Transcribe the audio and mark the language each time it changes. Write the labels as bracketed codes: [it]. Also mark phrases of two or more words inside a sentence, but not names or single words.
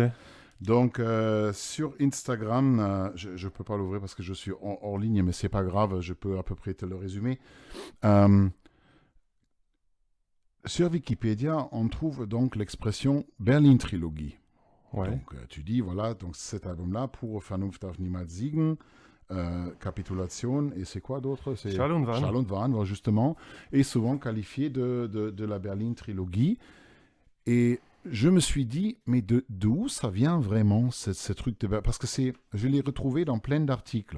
[fr] Donc, sur Instagram, je ne peux pas l'ouvrir parce que je suis hors ligne, mais c'est pas grave, je peux à peu près te le résumer. Sur Wikipédia, on trouve donc l'expression Berlin Trilogie. Ouais. Donc, tu dis, voilà, donc cet album-là, pour Vernunft darf niemals siegen, Capitulation, et c'est quoi d'autre? C'est Schall und Wahn. Schall und Wahn, justement, est souvent qualifié de la Berlin Trilogie. Et je me suis dit, mais d'où ça vient vraiment, ce truc de... Parce que je l'ai retrouvé dans plein d'articles.